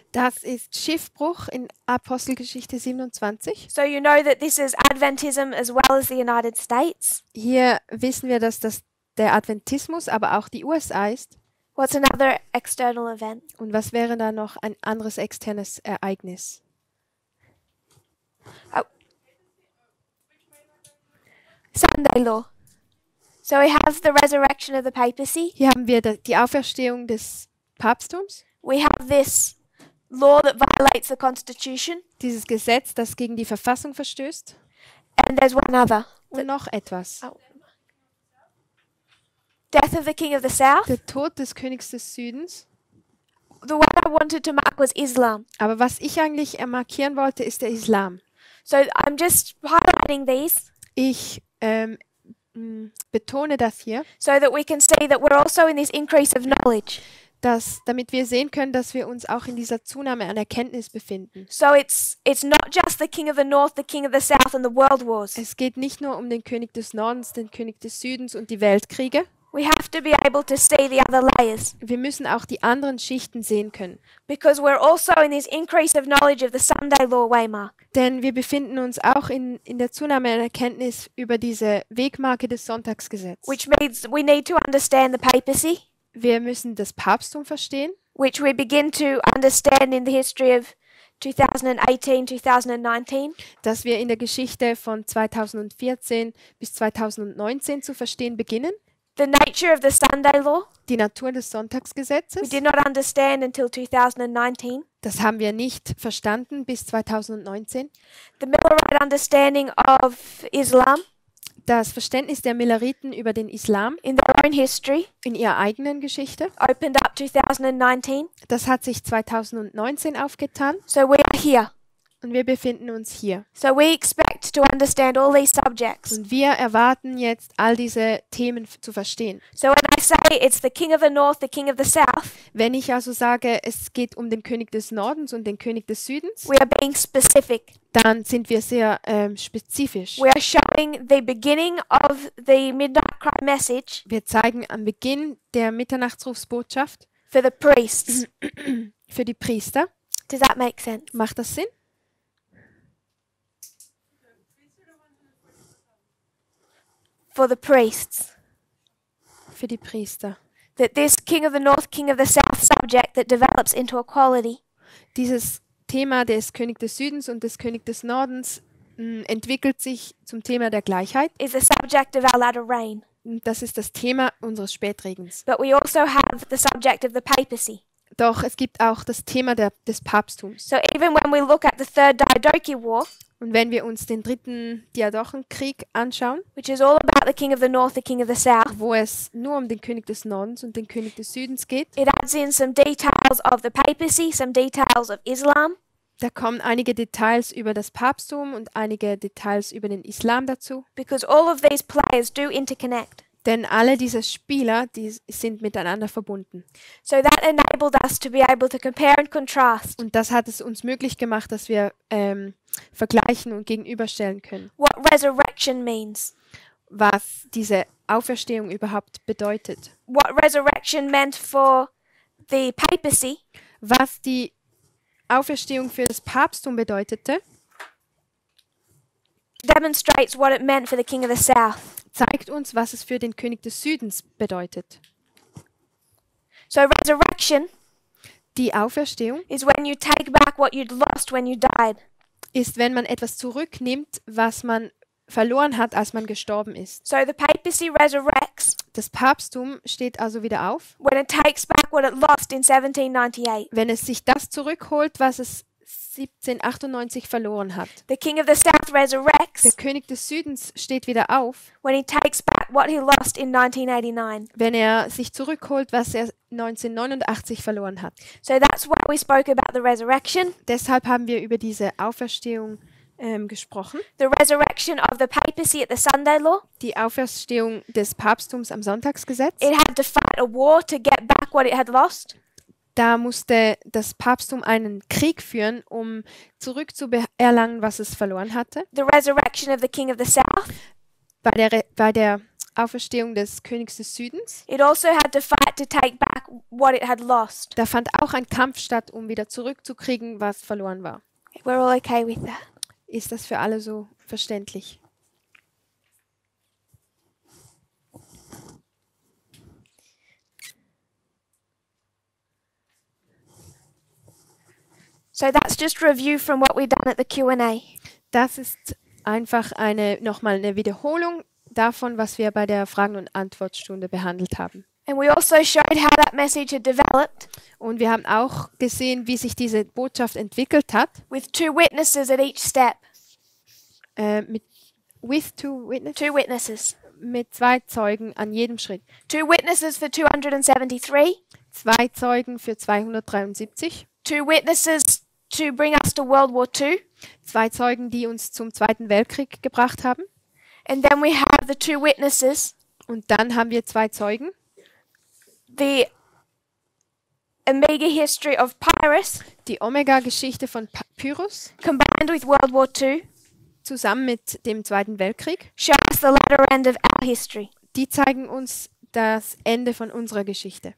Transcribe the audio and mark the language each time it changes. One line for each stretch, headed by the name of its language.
German: Das ist Schiffbruch in Apostelgeschichte 27.
English: So you know that this is Adventism as well as the United States.
German: Hier wissen wir, dass das der Adventismus, aber auch die USA ist.
English: What's another external event?
German: Und was wäre da noch ein anderes externes Ereignis?
English: Sunday law. So we have the resurrection of the papacy.
German: Hier haben wir die Auferstehung des Papsttums,
English: We have this law that violates the Constitution.
German: dieses Gesetz, das gegen die Verfassung verstößt.
English: And there's one other.
German: Und noch etwas.
English: Death of the King of the South.
German: Der Tod des Königs des Südens.
English: The one I wanted to mark was Islam.
German: Aber was ich eigentlich markieren wollte, ist der Islam.
English: So I'm just highlighting these
German: Ich betone das hier,
English: so that we can see that we're also in this increase of knowledge.
German: damit wir sehen können, dass wir uns auch in dieser Zunahme an Erkenntnis befinden.
English: So it's not just the King of the North, the King of the South and the world wars.
German: Es geht nicht nur um den König des Nordens, den König des Südens und die Weltkriege.
English: We have to be able to see the other layers
German: Wir müssen auch die anderen Schichten sehen können.
English: because we're also in this increase of knowledge of the Sunday law waymark.
German: Denn wir befinden uns auch in der Zunahme an Erkenntnis über diese Wegmarke des Sonntagsgesetzes.
English: Which means we need to understand the papacy,
German: Wir müssen das Papsttum verstehen,
English: which we begin to understand in the history of 2018, 2019.
German: das wir in der Geschichte von 2014 bis 2019 zu verstehen beginnen.
English: The nature of the Sunday law,
German: Die Natur des
English: we
German: Sonntagsgesetzes,
English: did not understand until 2019.
German: das haben wir nicht verstanden bis 2019.
English: The Millerite understanding of Islam
German: Das Verständnis der Milleriten über den Islam
English: in their own history
German: in ihrer eigenen Geschichte,
English: opened up 2019.
German: das hat sich 2019 aufgetan
English: So we are here.
German: und wir befinden uns hier.
English: So we expect to understand all these subjects.
German: Und wir erwarten jetzt, all diese Themen zu verstehen.
English: So when I say it's the King of the North, the King of the South,
German: Wenn ich also sage, es geht um den König des Nordens und den König des Südens,
English: we are being specific.
German: dann sind wir sehr spezifisch.
English: We are showing the beginning of the Midnight Cry message
German: Wir zeigen am Beginn der Mitternachtsrufsbotschaft
English: for the priests.
German: für die Priester.
English: Does that make sense?
German: Macht das Sinn?
English: For the priests.
German: Für die Priester.
English: That this King of the North, King of the South subject that develops into equality
German: Dieses Thema des König des Südens und des König des Nordens entwickelt sich zum Thema der Gleichheit.
English: is the subject of our latter rain.
German: Und das ist das Thema unseres Spätregens.
English: But we also have the subject of the papacy.
German: Doch es gibt auch das Thema des Papsttums.
English: So even when we look at the Third Diadochi War,
German: Und wenn wir uns den dritten Diadochenkrieg anschauen,
English: which is all about the King of the North, the King of the South,
German: wo es nur um den König des Nordens und den König des Südens geht,
English: it adds in some details of the papacy, some details of Islam,
German: da kommen einige Details über das Papsttum und einige Details über den Islam dazu.
English: because all of these players do interconnect.
German: Denn alle diese Spieler, die sind miteinander verbunden.
English: So that enabled us to be able to compare and contrast
German: Und das hat es uns möglich gemacht, dass wir vergleichen und gegenüberstellen können,
English: what resurrection means,
German: was diese Auferstehung überhaupt bedeutet.
English: what resurrection meant for the papacy,
German: Was die Auferstehung für das Papsttum bedeutete,
English: demonstrates what it meant for the King of the South.
German: zeigt uns, was es für den König des Südens bedeutet.
English: So resurrection
German: Die Auferstehung
English: is when you take back what you'd lost when you died.
German: ist, wenn man etwas zurücknimmt, was man verloren hat, als man gestorben ist.
English: So the papacy resurrects
German: Das Papsttum steht also wieder auf,
English: when it takes back what it lost in 1798.
German: wenn es sich das zurückholt, was es 1798 verloren hat.
English: The king of the south
German: Der
English: resurrects
German: König des Südens steht wieder auf,
English: when he takes back what he lost in 1989.
German: wenn er sich zurückholt, was er 1989 verloren hat.
English: So that's why we spoke about the resurrection,
German: Deshalb haben wir über diese Auferstehung gesprochen.
English: the resurrection of the papacy at the Sunday law.
German: Die Auferstehung des Papsttums am Sonntagsgesetz.
English: It had to fight a war to get back what it had lost.
German: Da musste das Papsttum einen Krieg führen, um zurückzuerlangen, was es verloren hatte.
English: The resurrection of the king of the south.
German: Bei der Auferstehung des Königs des Südens.
English: It also had to fight to take back what it had lost.
German: Da fand auch ein Kampf statt, um wieder zurückzukriegen, was verloren war.
English: We're all okay with that.
German: Ist das für alle so verständlich?
English: So that's just review from what we've done at the Q&A.
German: Das ist einfach nochmal eine Wiederholung davon, was wir bei der Fragen- und Antwortstunde behandelt haben.
English: And we also showed how that message had developed
German: Und wir haben auch gesehen, wie sich diese Botschaft entwickelt hat.
English: with two witnesses at each step. With two witnesses. Two witnesses.
German: Mit 2 Zeugen an jedem Schritt.
English: Two witnesses for 273.
German: 2 Zeugen für 273.
English: Two witnesses to bring us to World War II.
German: 2 Zeugen, die uns zum Zweiten Weltkrieg gebracht haben.
English: And then we have the two witnesses,
German: Und dann haben wir 2 Zeugen,
English: the Omega history of Pyrrhus
German: die Omega-Geschichte von Pyrrhus,
English: combined with World War II,
German: zusammen mit dem Zweiten Weltkrieg.
English: show us the latter end of our history.
German: Die zeigen uns das Ende von unserer Geschichte.